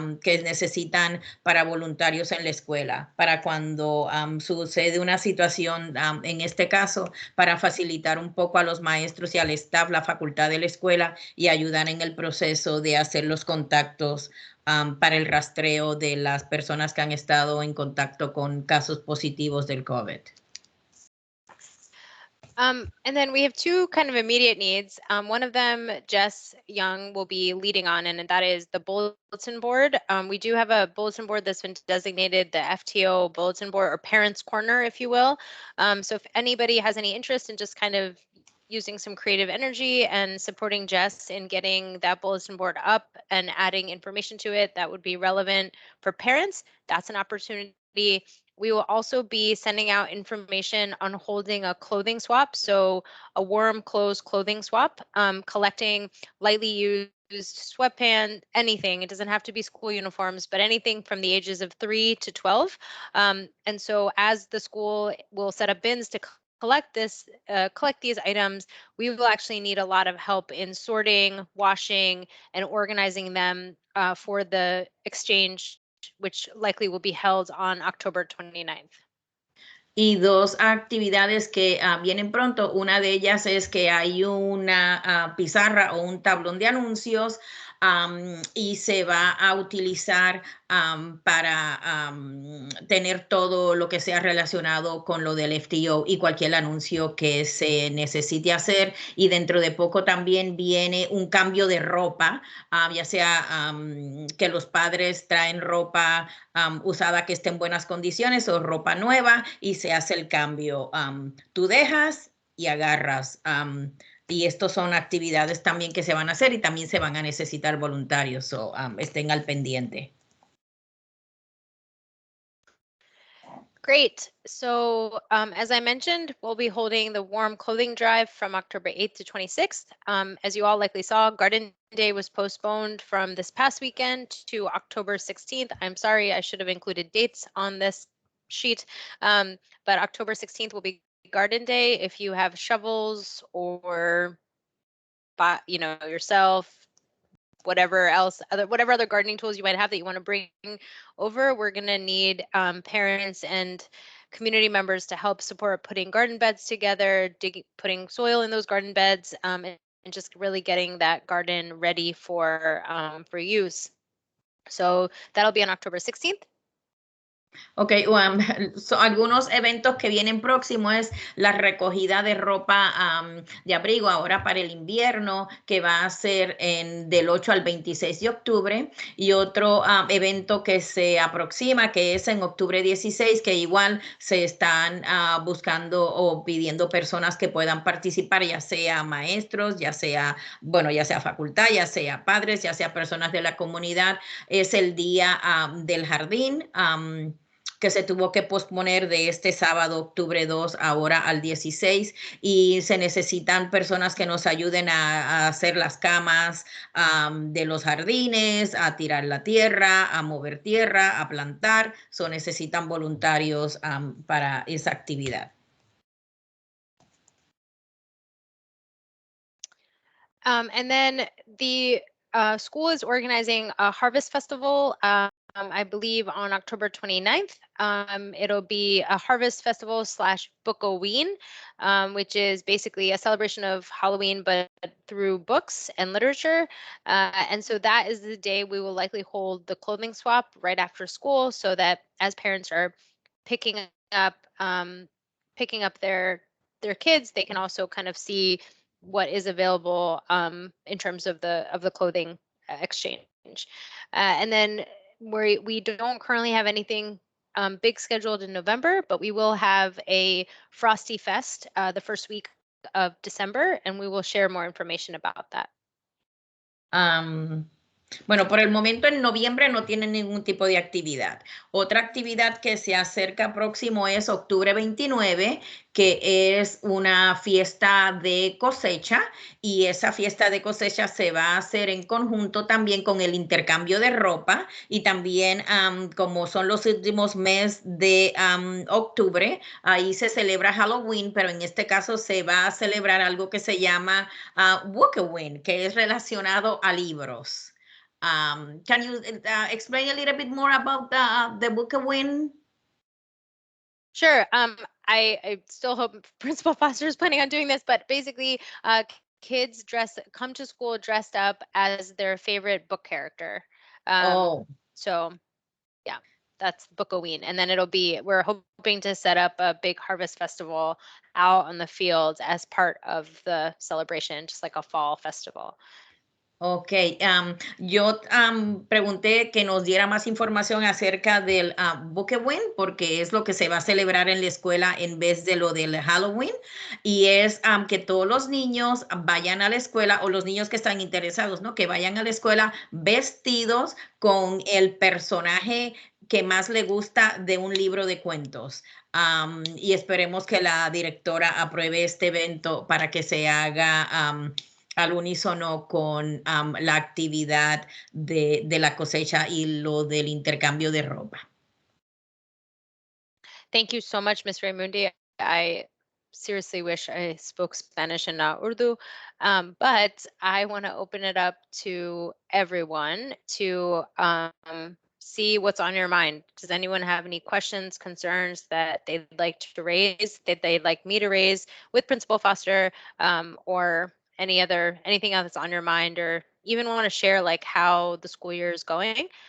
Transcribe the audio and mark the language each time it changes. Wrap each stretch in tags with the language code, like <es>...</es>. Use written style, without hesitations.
<es>que necesitan para voluntarios en la escuela, para cuando sucede una situación, en este caso, para facilitar un poco a los maestros y al staff, la facultad de la escuela, y ayudar en el proceso de hacer los contactos para el rastreo de las personas que han estado en contacto con casos positivos del COVID.</es> <en>And then we have two kind of immediate needs. One of them, Jess Young will be leading on, and that is the bulletin board. We do have a bulletin board that's been designated the FTO bulletin board, or Parents Corner, if you will. So if anybody has any interest in just kind of using some creative energy and supporting Jess in getting that bulletin board up and adding information to it that would be relevant for parents, that's an opportunity. We will also be sending out information on holding a clothing swap, so a warm clothes clothing swap, collecting lightly used sweatpants, anything. It doesn't have to be school uniforms, but anything from the ages of 3 to 12. And so as the school will set up bins to collect these items, we will actually need a lot of help in sorting, washing, and organizing them for the exchange, which likely will be held on October 29th.</en> <es>Y dos actividades que vienen pronto. Una de ellas es que hay una pizarra o un tablón de anuncios y se va a utilizar para tener todo lo que sea relacionado con lo del FTO y cualquier anuncio que se necesite hacer. Y dentro de poco también viene un cambio de ropa, ya sea que los padres traen ropa usada que esté en buenas condiciones o ropa nueva, y se hace el cambio. Tú dejas y agarras. Y estos son actividades también que se van a hacer y también se van a necesitar voluntarios, so estén al pendiente.</es> <en>Great. So as I mentioned, we'll be holding the warm clothing drive from October 8th to 26th. As you all likely saw, Garden Day was postponed from this past weekend to October 16th. I'm sorry, I should have included dates on this sheet, but October 16th will be garden day. If you have shovels or, yourself, whatever other gardening tools you might have that you want to bring over, we're going to need parents and community members to help support putting garden beds together, putting soil in those garden beds, and just really getting that garden ready for use. So that'll be on October 16th.</en> <es>Ok, algunos eventos que vienen próximos es la recogida de ropa de abrigo ahora para el invierno, que va a ser del 8 al 26 de octubre, y otro evento que se aproxima, que es en octubre 16, que igual se están buscando o pidiendo personas que puedan participar, ya sea maestros, ya sea facultad, ya sea padres, ya sea personas de la comunidad. Es el día del jardín, que se tuvo que posponer de este sábado, octubre 2, ahora al 16, y se necesitan personas que nos ayuden a hacer las camas de los jardines, a tirar la tierra, a mover tierra, a plantar. Necesitan voluntarios para esa actividad.</es> <en>And then the school is organizing a harvest festival, I believe on October 29th. It'll be a harvest festival / Bookoween, which is basically a celebration of Halloween, but through books and literature. And so that is the day we will likely hold the clothing swap right after school, so that as parents are picking up their kids, they can also kind of see what is available in terms of the clothing exchange. And then we don't currently have anything big scheduled in November, but we will have a Frosty Fest the first week of December, and we will share more information about that.</en> <es>Bueno, por el momento en noviembre no tienen ningún tipo de actividad. Otra actividad que se acerca próximo es octubre 29, que es una fiesta de cosecha, y esa fiesta de cosecha se va a hacer en conjunto también con el intercambio de ropa, y también como son los últimos meses de octubre, ahí se celebra Halloween, pero en este caso se va a celebrar algo que se llama Bookoween, que es relacionado a libros.</es> <en>Can you explain a little bit more about the Bookoween? Sure. I still hope Principal Foster is planning on doing this, but basically, kids come to school dressed up as their favorite book character. So yeah, that's Bookoween. And then we're hoping to set up a big harvest festival out on the fields as part of the celebration, just like a fall festival.</en> <es>Ok, yo pregunté que nos diera más información acerca del Bookoween, porque es lo que se va a celebrar en la escuela en vez de lo del Halloween, y es que todos los niños vayan a la escuela, o los niños que están interesados, ¿no? Que vayan a la escuela vestidos con el personaje que más le gusta de un libro de cuentos. Y esperemos que la directora apruebe este evento para que se haga al unísono con la actividad de la cosecha y lo del intercambio de ropa.</es> <en>Thank you so much, Ms. Raimundi. I seriously wish I spoke Spanish and not Urdu, but I want to open it up to everyone to see what's on your mind. Does anyone have any questions, concerns that they'd like to raise, that they'd like me to raise with Principal Foster, or anything else that's on your mind, or even want to share like how the school year is going?</en>